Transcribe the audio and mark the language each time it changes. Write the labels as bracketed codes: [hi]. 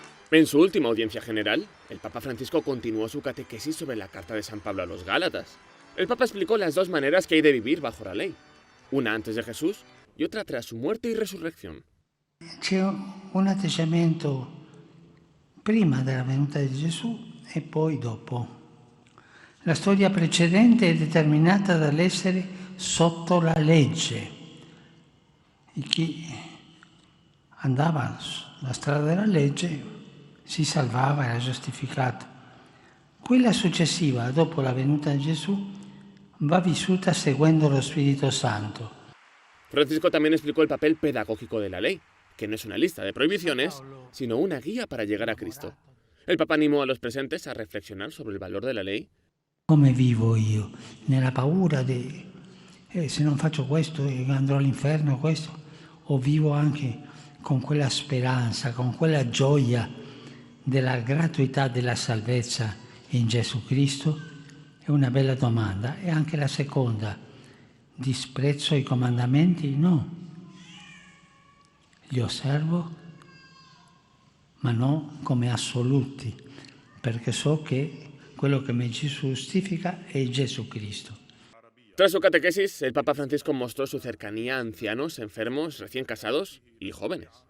[es] En su última audiencia general, el Papa Francisco continuó su catequesis sobre la carta de San Pablo a los Gálatas. El Papa explicó las dos maneras que hay de vivir bajo la ley, una antes de Jesús y otra tras su muerte y resurrección. [it] C'è un atteggiamento prima della venuta di Gesù e poi dopo. La storia precedente è determinata dall'essere sotto la legge e chi andava sulla strada della legge si salvava, era giustificato. Quella successiva, dopo la venuta di Gesù, va vissuta seguendo lo Spirito Santo. [es] Francisco también explicó el papel pedagógico de la ley, que no es una lista de prohibiciones, sino una guía para llegar a Cristo. El Papa animó a los presentes a reflexionar sobre el valor de la ley. [it] Come vivo io? Nella paura di se non faccio questo andrò all'inferno, questo? O vivo anche con quella speranza, con quella gioia della gratuità della salvezza in Gesù Cristo? È una bella domanda. E anche la seconda: disprezzo i comandamenti? No. Li osservo, ma non come assoluti, perché so che quello che mi giustifica è Gesù Cristo. [es] Tras su catequesis, el Papa Francisco mostró su cercanía a ancianos, enfermos, recién casados y jóvenes.